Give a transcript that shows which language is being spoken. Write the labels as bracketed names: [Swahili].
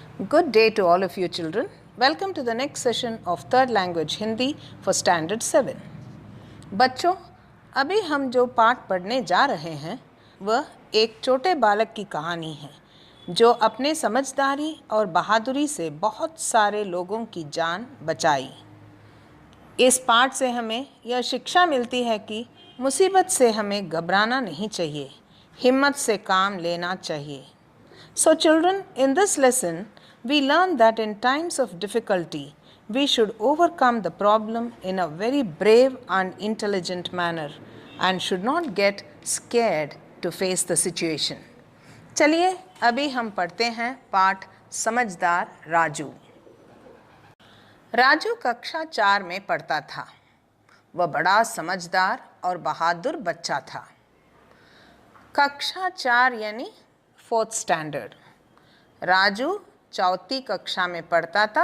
[English] Good day to all of you children. Welcome to the next session of third language Hindi for standard 7. [Hindi] बच्चों, अभी हम जो पाठ पढ़ने जा रहे हैं वह एक छोटे बालक की कहानी है जो अपने समझदारी और बहादुरी से बहुत सारे लोगों की जान बचाई। इस पाठ से हमें यह शिक्षा मिलती है कि मुसीबत से हमें घबराना नहीं चाहिए, हिम्मत से काम लेना चाहिए। [English] So children, in this lesson, we learn that in times of difficulty, we should overcome the problem in a very brave and intelligent manner and should not get scared to face the situation. [Hindi] चलिए अभी हम पढ़ते हैं पाठ समझदार राजू। राजू कक्षा 4 में पढ़ता था। वह बड़ा समझदार और बहादुर बच्चा था। कक्षा 4 यानी 4th स्टैंडर्ड। राजू 4th कक्षा में पढ़ता था।